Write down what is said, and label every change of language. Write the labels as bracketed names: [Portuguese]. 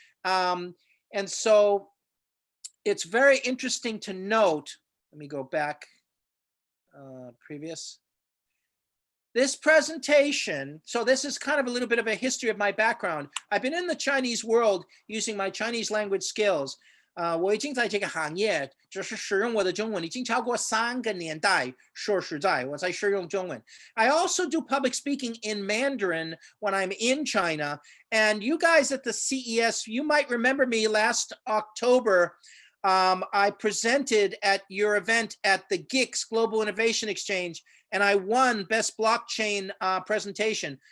[English] And so it's very interesting to note, let me go back, previous. This presentation, so this is kind of a little bit of a history of my background. I've been in the Chinese world using my Chinese language skills. [Chinese] 我已经在这个行业就是使用我的中文已经超过3个年代，说实在，我在使用中文。 [English] I also do public speaking in Mandarin when I'm in China. And you guys at the CES, you might remember me last October. I presented at your event at the GIX Global Innovation Exchange, and I won Best Blockchain Presentation.